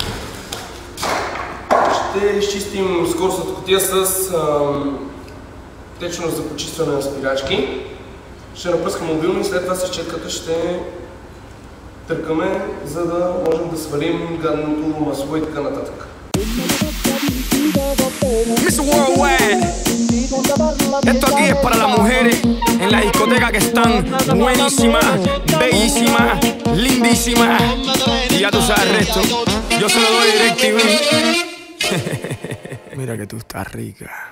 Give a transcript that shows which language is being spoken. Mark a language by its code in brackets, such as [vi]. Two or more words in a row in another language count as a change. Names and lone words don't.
[bg] Ще изчистим скоростната кутия с течност за почистване на спирачки. Ще напръскам мобилно и след това с четката ще търкаме, за да можем да свалим гадното масло и така нататък. [es] Mr. Worldwide, esto aquí es para las mujeres en la discoteca que están buenísimas, bellísimas, lindísimas. Y ya tú sabes el resto, yo se lo doy DirecTV. Mira que tú estás rica.